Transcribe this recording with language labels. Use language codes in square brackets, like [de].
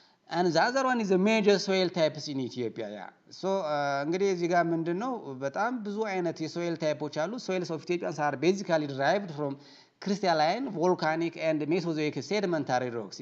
[en] And the other one is the major soil types in Ethiopia. Yeah. [am] So እንግዲህ እዚህ ጋር ምንድነው በጣም ብዙ አይነት የሶይል ታይፖች አሉ. [en] Soils of Ethiopia are basically derived from crystalline, volcanic and Mesozoic sedimentary rocks.